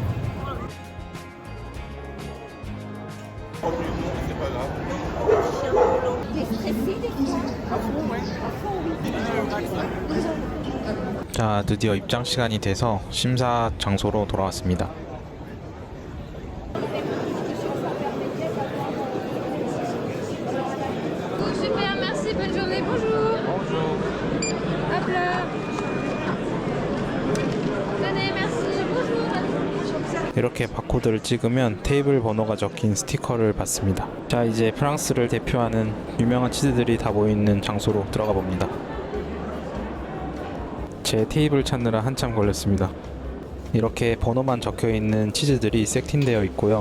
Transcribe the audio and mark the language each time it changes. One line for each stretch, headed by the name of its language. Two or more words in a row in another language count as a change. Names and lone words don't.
French: C'est pas grave. T'es stressé des fois? À fond, ouais. À fond, oui.
Korean: 자, 드디어 입장 시간이 돼서 심사 장소로 돌아왔습니다.
French: Super, merci, bonne journée, bonjour. Bonjour. Hop là. Tenez, merci, bonjour.
Korean: 이렇게 바코드를 찍으면 테이블 번호가 적힌 스티커를 받습니다. 자, 이제 프랑스를 대표하는 유명한 치즈들이 다 모여있는 장소로 들어가 봅니다. 제 테이블 찾느라 한참 걸렸습니다. 이렇게 번호만 적혀있는 치즈들이 세팅되어 있고요.